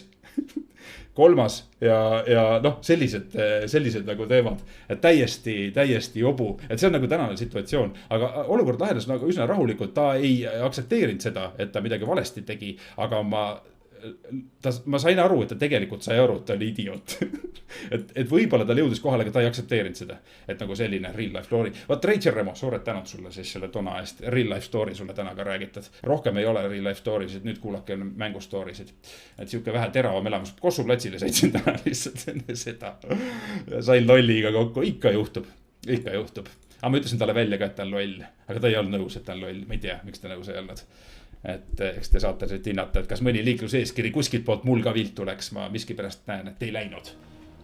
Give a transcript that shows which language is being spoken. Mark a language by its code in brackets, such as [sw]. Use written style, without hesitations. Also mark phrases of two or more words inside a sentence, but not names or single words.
[et] Kolmas ja sellised nagu teemad, et täiesti jobu, et see on nagu tänane situatsioon, aga olukord lahenes nagu üsna rahulikult, ta ei aktsepteerinud seda, et ta midagi valesti tegi, aga ma sain aru, et ta tegelikult sai aru, et ta oli idioot. et võib-olla ta jõudis kohale, aga ta ei aktsepteerinud seda, et nagu selline [en] real life story. [et] Vaat Rachel Remo, suured tänud sulle siis selle tona eest, [en] real life story [et] sulle täna ka räägitad. Rohkem ei ole [en] real life story'sid, [et] nüüd kuulake mängu story'sid. Et siuke vähe teravam elamus, Kossu platsile sõitsin täna lihtsalt enne seda. Sain lolliga kokku, ikka juhtub. Aga ma ütlesin talle välja ka, et ta on loll, aga ta ei olnud nõus, et ta on loll, ma ei tea, miks ta nõus ei olnud. Et eks te saate siit hinnata, et kas mõni liikluseeskiri kuskilt poolt mul ka viltu läks, ma miskipärast näen, et ei läinud.